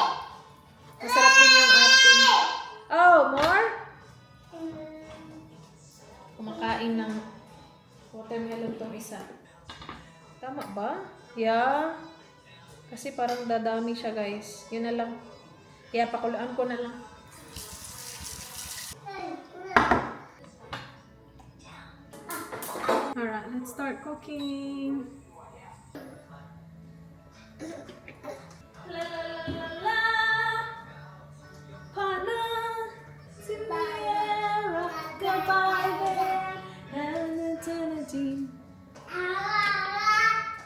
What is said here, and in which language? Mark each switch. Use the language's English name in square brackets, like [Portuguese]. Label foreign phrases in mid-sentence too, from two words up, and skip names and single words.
[Filipino] Masarap din yung ating... [English] Oh, more? [Filipino] Kumakain ng watermelon tong isa. Tama ba? Yeah. Kasi parang dadami siya, guys. Yun na lang. Kaya pakuluan ko na lang. [English] Alright, let's start cooking. La la la la la. Hana, Sierra, goodbye there, and eternity.